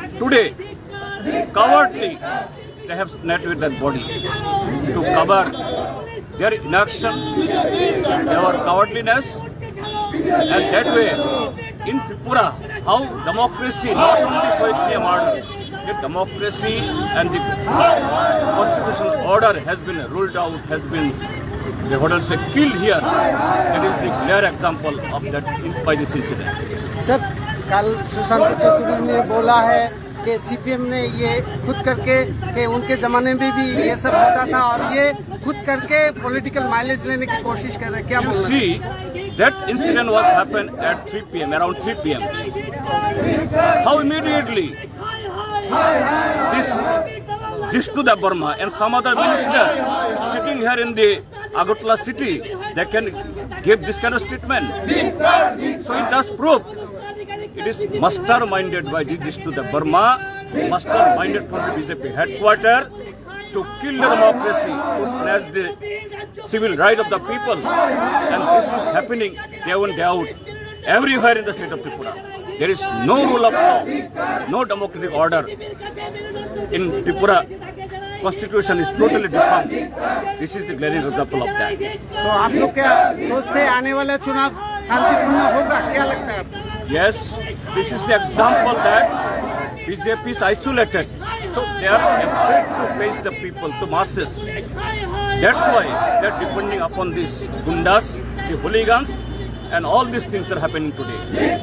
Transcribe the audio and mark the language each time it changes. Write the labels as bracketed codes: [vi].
[en] Today, cowardly, they have snapped with that body to cover their inaction, their cowardliness, and that way, in Tripura, how democracy, not only Shahid murder, the democracy and the constitutional order has been ruled out, has been killed here. That is the clear example of that by this incident. [hi] Sir, कल सुशांत चतुर्वेदी ने बोला है कि CPM ने ये खुद करके कि उनके जमाने में भी ये सब होता था और ये खुद करके पॉलिटिकल माइलेज लेने की कोशिश कर रहे हैं। क्या बोलना? [en] See, that incident was happened at 3 p.m. around 3 p.m. How immediately this Vishnudev Verma and some other minister sitting here in the Agartala city, they can give this kind of statement. So it does prove it is masterminded by the Vishnudev Verma, masterminded from the BJP headquarters to kill the democracy, to snatch the civil right of the people. And this is happening day in, day out, everywhere in the state of Tripura. There is no rule of law, no democratic order. In Tripura, Constitution is totally defunct. This is the glaring example of that. [hi] तो आप लोग क्या सोचते हैं आने वाला चुनाव शांतिपूर्ण होगा? क्या लगता है आपको? [en] Yes, this is the example that BJP is isolated. So they are afraid to face the people, the masses. That's why they are depending upon these gundas, the hooligans, and all these things are happening today.